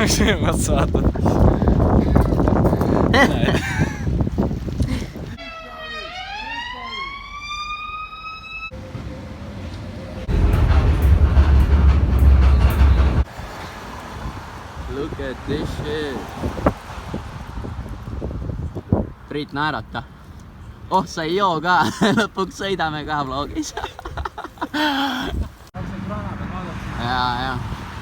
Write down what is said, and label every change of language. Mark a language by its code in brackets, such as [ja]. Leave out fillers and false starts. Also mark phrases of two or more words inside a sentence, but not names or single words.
[et] See võt saada. [en] Look at this shit. [et] Priit naerata. Oh, sa ei joo ka. Lõpuks sõidame ka vlogis. Ja.